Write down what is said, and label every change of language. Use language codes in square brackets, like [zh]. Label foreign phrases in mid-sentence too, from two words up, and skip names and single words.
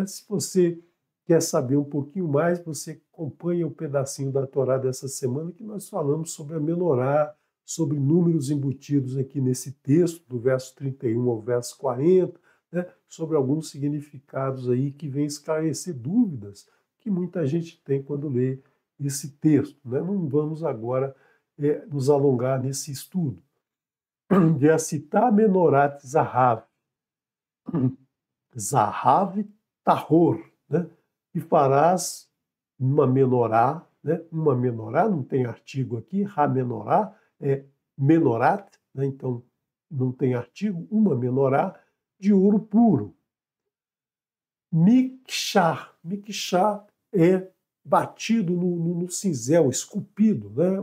[pt] Se você quer saber um pouquinho mais, você acompanha o pedacinho da Torá dessa semana que nós falamos sobre a menorá, sobre números embutidos aqui nesse texto, do verso 31 ao verso 40, né, sobre alguns significados aí que vêm esclarecer dúvidas que muita gente tem quando lê esse texto, né? Não vamos agora nos alongar nesse estudo. [he] ועשית מנרת זהב, זהב טהור, [pt] né? E farás uma menorá, né? Uma menorá, não tem artigo aqui, [he] המנרה, [pt] é menorat, né? Então não tem artigo, uma menorá de ouro puro. Mikshá é batido no cinzel, esculpido, né?